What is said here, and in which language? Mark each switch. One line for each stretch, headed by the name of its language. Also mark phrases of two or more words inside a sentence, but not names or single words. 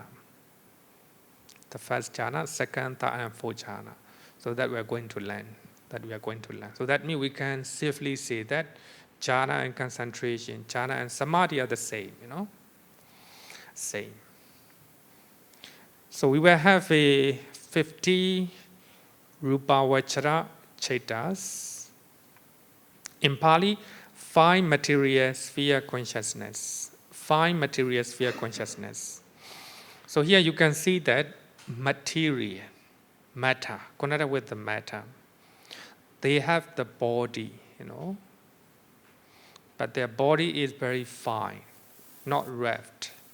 English: The first jhana, second, third, and fourth jhana. So that we are going to learn. So that means we can safely say that jhana and concentration, jhana and samadhi are the same, Same. So we will have a 50
Pali: rupa vachara chetas.
English: In Pali, 5 material sphere consciousness. 5 material sphere consciousness. So here you can see that material, matter, connected with the matter. They have the body, but their body is very fine, not wrapped.